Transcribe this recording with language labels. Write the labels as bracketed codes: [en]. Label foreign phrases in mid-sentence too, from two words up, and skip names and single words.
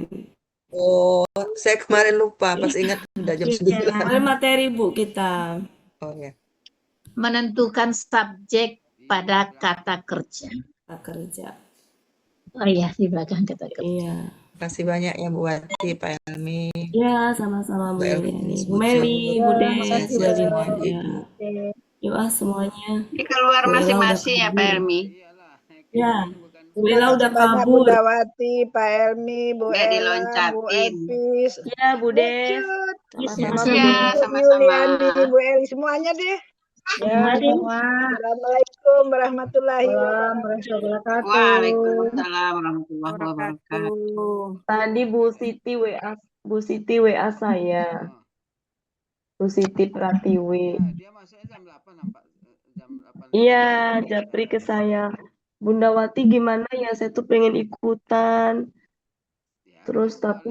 [id] Oh, saya kemarin lupa. Pas ingat udah jam 9. Kemarin materi Bu kita. Oh ya. Menentukan subjek pada kata kerja. Kata kerja. Oh iya, di belakang kata kerja. Iya. Makasih banyak ya Bu Wati, Pak Helmi, Ya, sama-sama Bu Bu Liliani. Elvis, Bu Bu Meli, Jun, Bu Ya, Des, makasih Bu ya Adina. semua Ya. Ibu-ibu. Yuk semuanya. Ini keluar Bu Ella udah masing-masing ya Pak kabur. Helmi. Ya, Bu Terima Ella kasih udah banyak kabur. Bunda Wati, Pak Elmi, Bu Nggak Ella, Bu diloncatin. Epis, Ya, Bu Des. Bucut, Sama-sama Bu sama Ya, Des. Bu sama-sama. Yuliani, Bu Eli, semuanya deh. Ya, semua. [ar] السلام عليكم ورحمة الله سلام وبركاته. ورحمة الله وبركاته. وعليكم السلام ورحمة الله وبركاته. [id] Tadi Bu Siti WA saya. Bu Siti Pratiwi. Dia masuknya jam 8 nampak. Jam 8. Iya, japri ke saya. Bunda Wati gimana ya? Saya tuh pengen ikutan. Terus tapi